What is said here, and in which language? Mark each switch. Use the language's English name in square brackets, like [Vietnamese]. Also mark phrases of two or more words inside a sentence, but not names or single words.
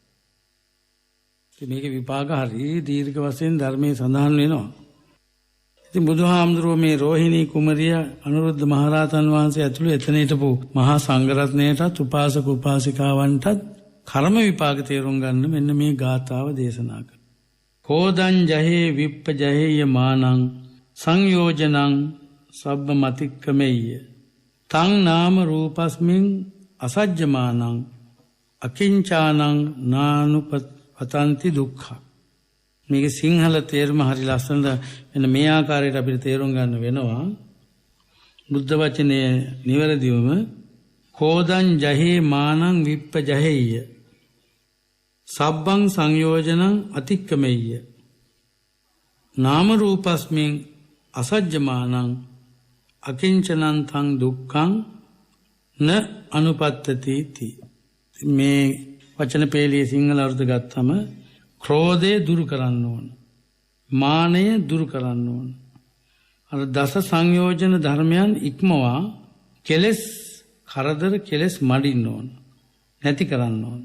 [Sinhala] ඉතින් මේකේ විපාක හරි දීර්ඝ වශයෙන් ධර්මයේ සඳහන් වෙනවා. ඉතින් බුදුහාමුදුරුවෝ මේ රෝහිණී කුමරිය අනුරුද්ධ මහරහතන් වහන්සේ ඇතුළු එතන හිටපු මහා සංඝරත්නයටත් උපාසක උපාසිකාවන්ටත් කර්ම විපාක තේරුම් ගන්න මෙන්න මේ ගාථාව දේශනා කළා. [Pali] කෝදං ජහේ විප්ප ජහේය මානං සංයෝජනං සබ්බ මතික්කමෙය්‍ය තං නාම රූපස්මින් අසජ්ජමානං අකිංචානං නානුපතන්ති දුක්ඛ. [Sinhala] මේක සිංහල තේරුම හරි ලස්සනට මෙන්න මේ ආකාරයට අපිට තේරුම් ගන්න වෙනවා. බුද්ධ වචනේ නිවැරදිවම [Pali] කෝදං ජහේ මානං විප්ප ජහේය සබ්බං සංයෝජනං අතික්කමෙය්‍ය නාම රූපස්මින් අසජ්ජමානං අකිංචනං තං දුක්ඛං න අනුපත්තති ති. [Sinhala] මේ වචන පේලියේ සිංහල අර්ථ ගත්තම ක්‍රෝධය දුරු කරන්න ඕන. මානය දුරු කරන්න ඕන. අර දස සංයෝජන ධර්මයන් ඉක්මවා කෙලෙස් කරදර කෙලෙස් මඩින්න ඕන. නැති කරන්න ඕන.